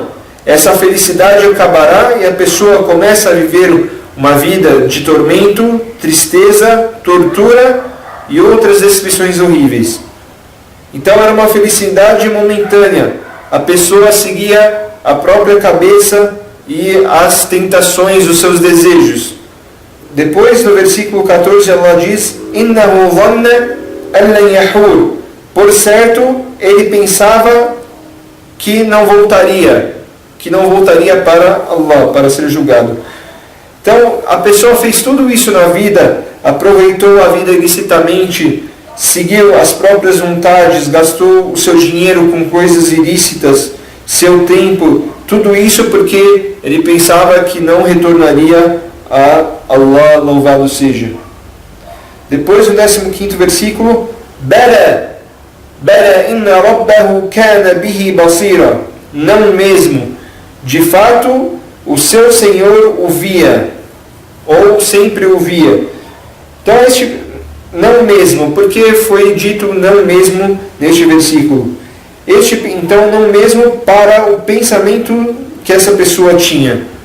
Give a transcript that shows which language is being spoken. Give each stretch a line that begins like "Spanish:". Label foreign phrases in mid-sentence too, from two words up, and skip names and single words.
Portuguese: Essa felicidade acabará e a pessoa começa a viver uma vida de tormento, tristeza, tortura e outras descrições horríveis. Então era uma felicidade momentânea. A pessoa seguia a própria cabeça e as tentações, os seus desejos. Depois, no versículo 14, Allah diz:
Arabic: إِنَّهُ ظَنَّ أَنْ لَنْ يَحُورَ,
Portuguese: por certo, ele pensava que não voltaria para Allah, para ser julgado. Então, a pessoa fez tudo isso na vida, aproveitou a vida ilicitamente, seguiu as próprias vontades, gastou o seu dinheiro com coisas ilícitas, seu tempo, tudo isso porque ele pensava que não retornaria a Allah, louvado seja. Depois, no 15º versículo:
Arabic: بلى إن ربه كان به بصيرا,
Portuguese: não mesmo, de fato, o seu Senhor o via, ou sempre o via. Então, este não mesmo, porque foi dito não mesmo neste versículo? Então, não mesmo para o pensamento que essa pessoa tinha.